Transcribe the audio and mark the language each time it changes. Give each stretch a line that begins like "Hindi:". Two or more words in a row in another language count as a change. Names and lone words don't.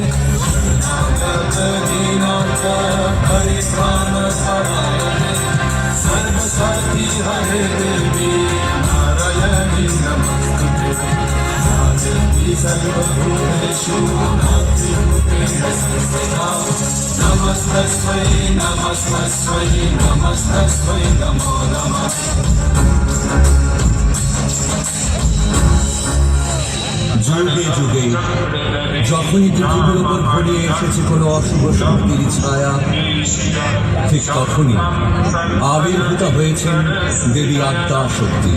Sanskrit: दीनाथ परिश्रामपरायणे सर्वसाधी हरे देवी नारायणी नमस्ते देवी सर्वभूतेषु मातृरूपेण संस्थिता नमस्तस्मै नमस्तस्मै नमस्तस्मै नमो नमः
Bangla: যুগে যুগে যখনই পৃথিবীর উপর ঘনিয়ে এসেছে কোনো অশুভ শক্তির ছায়া, ঠিক তখনই আবির্ভূত হয়েছেন দেবী আদ্যা শক্তি।